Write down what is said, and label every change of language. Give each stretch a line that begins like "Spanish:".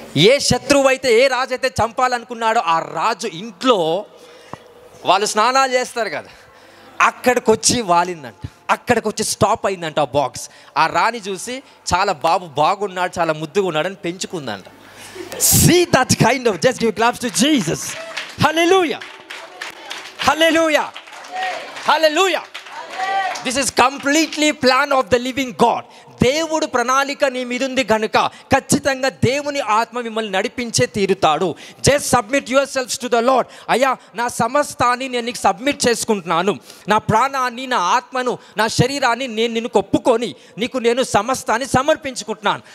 Telugu: ఏ శత్రువు అయితే, ఏ రాజు అయితే చంపాలనుకున్నాడో ఆ రాజు ఇంట్లో వాళ్ళు స్నానాలు చేస్తారు కదా, అక్కడికి వచ్చి వాలిందంట, అక్కడికి వచ్చి స్టాప్ అయిందంట ఆ బాక్స్. ఆ రాణి చూసి చాలా బాగున్నాడు, చాలా ముద్దుగా ఉన్నాడని పెంచుకుందంట.
English: See that kind of, just give claps to Jesus. Hallelujah. Hallelujah. Hallelujah. This is completely plan of the living God.
Telugu: దేవుడు ప్రణాళిక నీ మీద ఉంది కనుక ఖచ్చితంగా దేవుని ఆత్మ మిమ్మల్ని నడిపించే తీరుతాడు.
English: Just submit yourselves to the lord.
Telugu: అయ్యా, నా సమస్తాన్ని నేను నీకు సబ్మిట్ చేసుకుంటున్నాను, నా ప్రాణాన్ని, నా ఆత్మను, నా శరీరాన్ని నేను నిన్ను ఒప్పుకొని నీకు నేను సమస్తాన్ని సమర్పించుకుంటున్నాను.